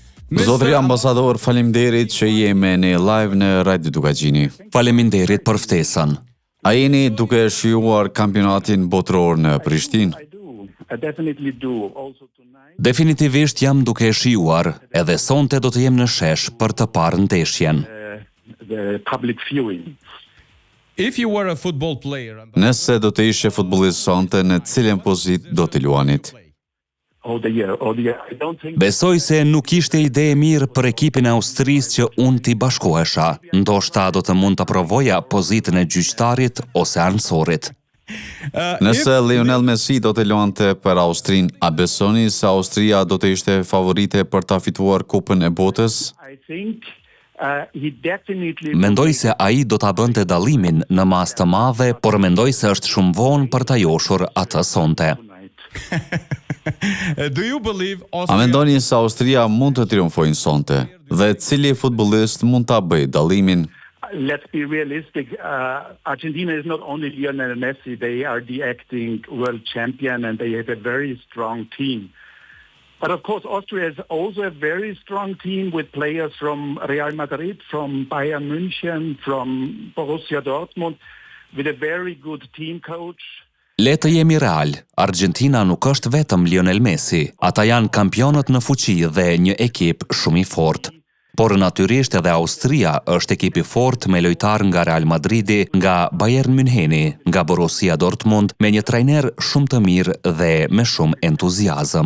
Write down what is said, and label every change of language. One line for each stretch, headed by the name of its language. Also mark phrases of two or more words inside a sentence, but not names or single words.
Albanian: Zotri ambasador, faleminderit që jemi në live në Radio Dogazhini. Faleminderit për ftesën. A jeni duke shijuar kampionatin botëror në Prishtinë? Definitivisht jam duke shijuar, edhe sonte do të jem në shesh për të parë ndeshjen.
English: If you were a football player,
Albanian: Nëse do të ishe futbollist sonte, në cilën pozitë do të luanit? Besoj se nuk ishte ide e mirë për ekipin e Austrisë që unë t'i bashkohesha. Ndoshta do të mund të provoja pozitën e gjyqtarit ose anësorit. Nëse Lionel Messi do të luante për Austrinë, a besoni se Austria do të ishte favorite për ta fituar Kupën e Botës? Mendoj se ai do ta bënte dallimin në masë të madhe, por mendoj se është shumë vonë për ta joshur atë sonte.
English: Do you believe
Albanian: A mendoni se Austria mund të triumfojnë sonte? Dhe cili futbollist mund ta bëjë dallimin?
English: Let's be realistic. Argentina is not only Lionel Messi, they are the acting world champion and they have a very strong team. But of course, Austria is also a very strong team with players from Real Madrid, from Bayern München, from Borussia Dortmund, with a very good team coach.
Albanian: Le të jemi real, Argentina nuk është vetëm Lionel Messi. Ata janë kampionët në fuqi dhe një ekip shumë i fortë. Por natyrisht edhe Austria është ekip i fortë me lojtar nga Real Madridi, nga Bayern Müncheni, nga Borussia Dortmund, me një trajner shumë të mirë dhe me shumë entuziazëm.